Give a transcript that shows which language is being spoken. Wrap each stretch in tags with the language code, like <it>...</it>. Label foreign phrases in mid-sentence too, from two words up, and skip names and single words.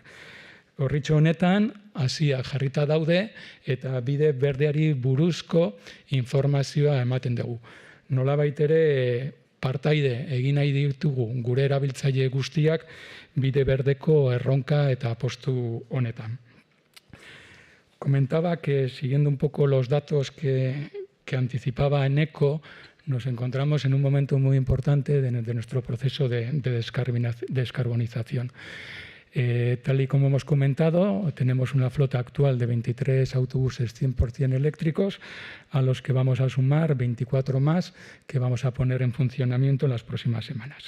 <eu>Orritxo honetan, hasiak jarrita daude eta bide berdeari buruzko informazioa ematen dugu. Nolabait ere partaide egin nahi ditugu gure erabiltzaile guztiak bide berdeko erronka eta apostu honetan.</eu> <es>Comentaba que, siguiendo un poco los datos que anticipaba Eneko, nos encontramos en un momento muy importante de nuestro proceso de descarbonización. Tal y como hemos comentado, tenemos una flota actual de 23 autobuses 100% eléctricos, a los que vamos a sumar 24 más que vamos a poner en funcionamiento en las próximas semanas.</es>